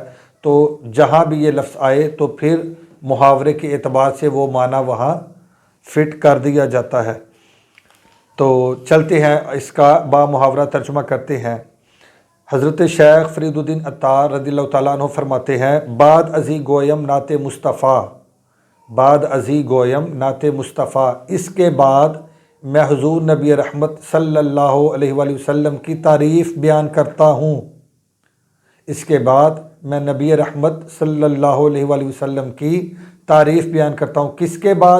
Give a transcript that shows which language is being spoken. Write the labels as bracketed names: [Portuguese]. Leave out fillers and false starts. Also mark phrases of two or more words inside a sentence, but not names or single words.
[Urdu] تو جہاں بھی یہ لفظ آئے تو پھر محاورے کے اعتبار سے وہ معنی وہاں فٹ کر دیا جاتا ہے۔ تو چلتے ہیں اس کا با محاورہ ترجمہ کرتے ہیں۔ حضرت شیخ فرید الدین عطار [Arabic] رضی اللہ تعالیٰ عنہ [Urdu] فرماتے ہیں، [Persian] بعد ازی گویم نعت مصطفیٰ، بعد ازی گویم نعت مصطفیٰ، [Urdu] اس کے بعد میں حضور نبی رحمت [Arabic] صلی اللہ علیہ وآلہ وسلم [Urdu] کی تعریف بیان کرتا ہوں، اس کے بعد میں نبی رحمت [Arabic] صلی اللہ علیہ وآلہ وسلم [Urdu] کی تعریف بیان کرتا ہوں۔ کس کے بعد؟